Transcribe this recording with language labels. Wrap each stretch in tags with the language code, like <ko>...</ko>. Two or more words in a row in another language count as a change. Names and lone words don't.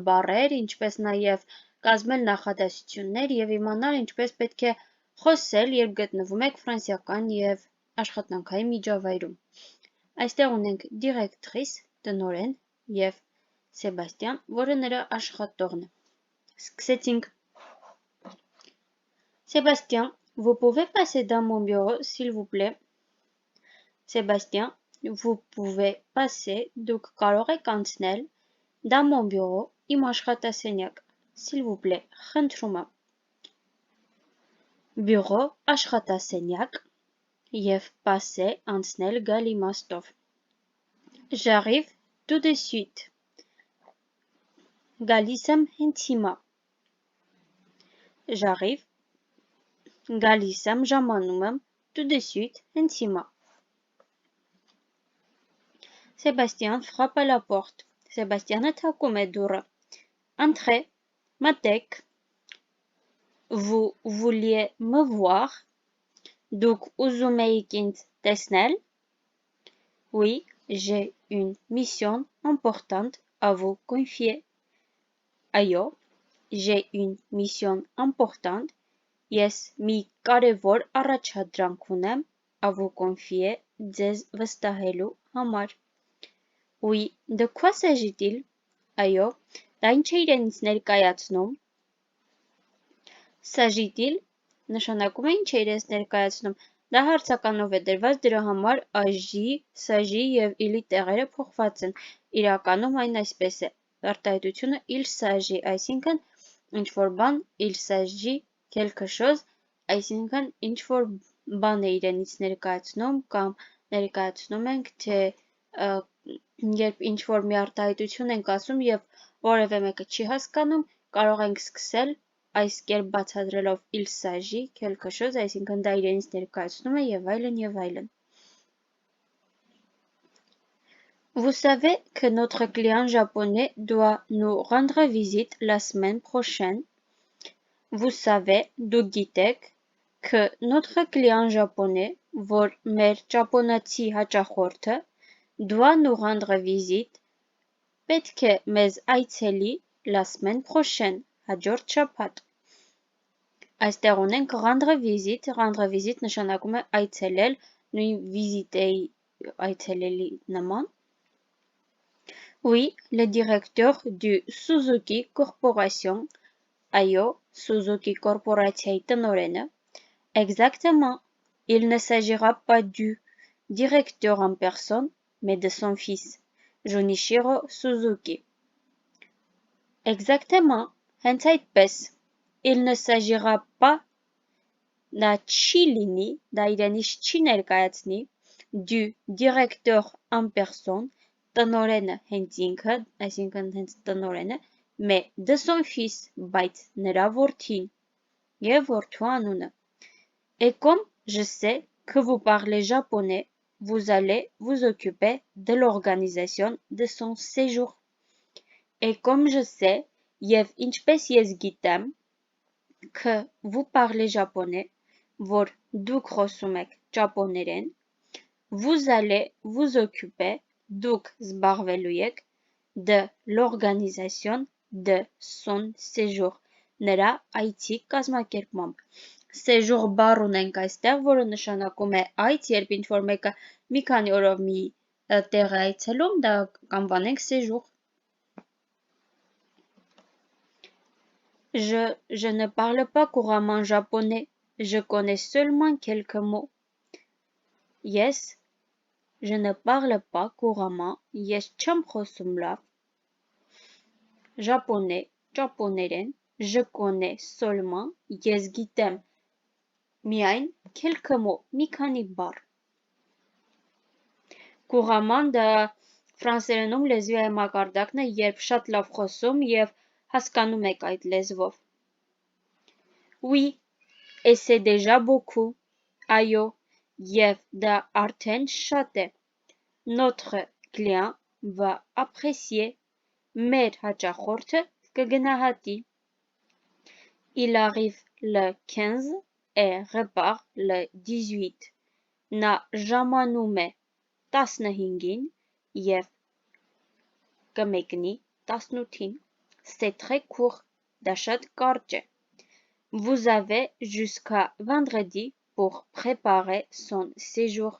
<hy>բառեր, ինչպես նաև կազմել նախադասություններ և իմանալ ինչպես պետք է խոսել, երբ գտնվում եք ֆրանսիական և աշխատանքային միջավայրում։ Այստեղ ունենք directrice, տնօրեն և Սեբաստիան, որը նրա աշխատողն է։ Սկսեցինք։</hy> <fr>Sébastien, vous pouvez passer dans mon bureau, s'il vous plaît? Sébastien, vous pouvez passer,</fr> <hy>դուք կարող եք անցնել,</hy> <fr>dans mon bureau,</fr> <hy>իմ աշխատասենյակ,</hy> <fr>s'il vous plaît,</fr> <hy>խնդրում եմ։ Bureau, աշխատասենյակ, և passer, անցնել գալ իմաստով։</hy> <fr>J'arrive tout de suite.</fr> <hy>Գալիս եմ հենց հիմա։ J'arrive. Գալիս եմ, ժամանում եմ, tout de suite, հենց հիմա։</hy> <fr>Sébastien frappe à la porte.</fr> <hy>Սեբաստիանը թակում է դուռը։ Entrez, մտեք։</hy> <fr>Vous vouliez me voir?</fr> <hy>Դուք ուզում էիք ինձ տեսնել?</hy> <fr>Oui, j'ai une mission importante à vous confier. Այո, j'ai une mission importante.</fr> <hy>Ես մի կարևոր առաջադրանք ունեմ</hy> <fr>à vous confier</fr> <hy>ձեզ վստահելու համար։</hy> <fr>Oui, de quoi s'agit-il?</fr> <hy>Այո, դա ինչ է իրենից ներկայացնում։ S'agit-il նշանակում է ինչ է իրենից ներկայացնում։ Դա հարցականով է դրված, դրա համար աժի, s'agit և il-ի տեղերը փոխված են։ Իրականում այն այսպես է։ Արտահայտությունը</hy> <fr>il s'agit,</fr> <hy>այսինքն ինչ-որ բան,</hy> <fr>il s'agit quelque chose,</fr> <hy>այսինքն ինչ-որ բան է իրենից ներկայացնում կամ ներկայացնում ենք, թե երբ ինչ-որ մի արտահայտություն ենք ասում և որևէ մեկը չի հասկանում, կարող ենք սկսել այս կերպ բացատրելով</hy> <fr>il s'agit quelque chose,</fr> <hy>այսինքն դա իրենից ներկայացնում է և այլն և այլն։</hy> <fr>Vous savez que notre client japonais doit nous rendre visite la semaine prochaine. Vous savez,</fr> <hy>դուք գիտեք,</hy> <fr>que notre client japonais,</fr> <hy>որ մեր ճապոնացի հաճախորդը,</hy> <fr>doit nous rendre visite,</fr> <hy>պետք է մեզ այցելի</hy> <fr>la semaine prochaine,</fr> <hy>հաջորդ շաբաթ։ Այստեղ ունենք</hy> <fr>rendre visite</fr> <hy>նշանակում է այցելել, նույն վիզիտեի այցելելի նման։</hy> <fr>Oui, le directeur du Suzuki Corporation,</fr> <hy>այո, Suzuki կորպորացիայի տնօրենը,</hy> <fr>exactement, il ne s'agira pas du directeur en personne, mais de son fils, Junichiro Suzuki. Exactement,</fr> <hy>հենց այդպես,</hy> <fr>il ne s'agira pas,</fr> <hy>դա չի լինի, դա իրենից չի ներկայացնի,</hy> <fr>du directeur en personne,</fr> <hy>տնօրենը հենց ինքը, այսինքն հենց տնօրենը,</hy> <fr>mais de son fils,</fr> <hy>բայց նրա որդին և որդու անունը։</hy> <fr>Et comme je sais que vous parlez japonais, vous allez vous occuper de l'organisation de son séjour. Et comme je sais,</fr> <hy>և ինչպես ես գիտեմ,</hy> <fr>que vous parlez japonais,</fr> <hy>որ դուք խոսում եք ճապոներեն,</hy> <fr>vous allez vous occuper,</fr> <hy>դուք զբաղվելու եք,</hy> <fr>de l'organisation de son séjour,</fr> <hy>նրա այցի կազմակերպմամբ։ Séjour բառ ունենք այստեղ, որը նշանակում է այց, երբ ինչ-որ մեկը մի քանի օրով մի տեղ է այցելում, դա կանվանենք séjour։</hy> <fr>Je ne parle pas couramment japonais, je connais seulement quelques mots. Yes, je ne parle pas couramment,</fr> <hy>ես չեմ խոսում լավ։ Japonais, ճապոներեն,</hy> <fr>je connais seulement,</fr> <hy>ես գիտեմ միայն</hy> <fr>quelques mots,</fr> <hy>մի քանի բառ։ Couramment դա ֆրանսերենում լեզվի այն մակարդակն է, երբ շատ լավ խոսում և հասկանում եք այդ լեզվով։</hy> <fr>Oui, et c'est déjà beaucoup.</fr> <hy>Այո, և դա արդեն շատ է։</hy> <fr>Notre client, va apprécier,</fr> <hy>մեր հաճախորդը կգնահատի.</hy> <fr>Il arrive le 15 et repart le 18.</fr> <hy>Նա ժամանում է 15-ին և կմեկնի 18-ին.</hy> <fr>C'est très court,</fr> <hy>դա շատ կարճ է.</hy> <fr>Vous avez jusqu'à vendredi pour préparer son séjour.</fr>